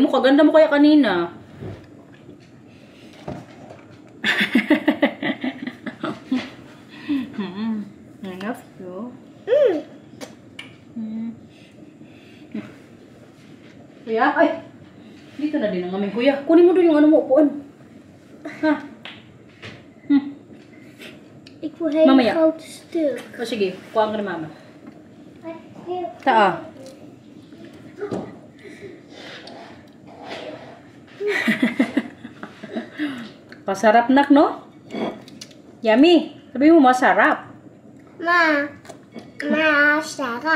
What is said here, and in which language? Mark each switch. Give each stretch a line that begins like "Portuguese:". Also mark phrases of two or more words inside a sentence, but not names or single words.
Filipino: Kaganda mo kaya kanina. Enough to. Kuya? Ay! Dito na din ang aming kuya. Kunin mo doon yung mo upuan. Ha?
Dutch: Ik wil hele Mama, ja. grote stuk.
Filipino: O sige, kuhaan ka na mama. Taa. Pasarap nak, no? Yummy. Sabi mo masarap. Masarap.